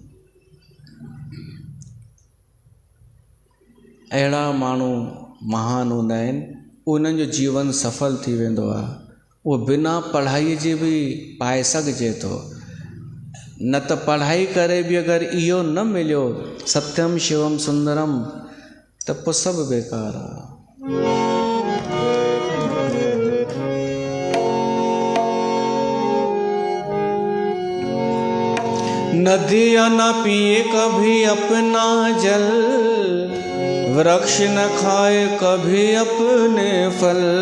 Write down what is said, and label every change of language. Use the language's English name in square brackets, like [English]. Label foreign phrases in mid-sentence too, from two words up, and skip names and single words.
[Sindhi] अहिड़ा माण्हू महान हूंदा आहिनि, उन्हनि जो जीवन सफल थी वेंदो आहे। उहो बिना पढ़ाईअ जे बि पाए सघिजे थो, न त पढ़ाई करे बि अगरि इहो न मिलियो [Sanskrit] सत्यम शिवम सुंदरम, [Sindhi] त पोइ सभु बेकार आहे। [Hindi] नदियाँ न पिए कभी अपना जल, वृक्ष न खाए कभी अपने फल,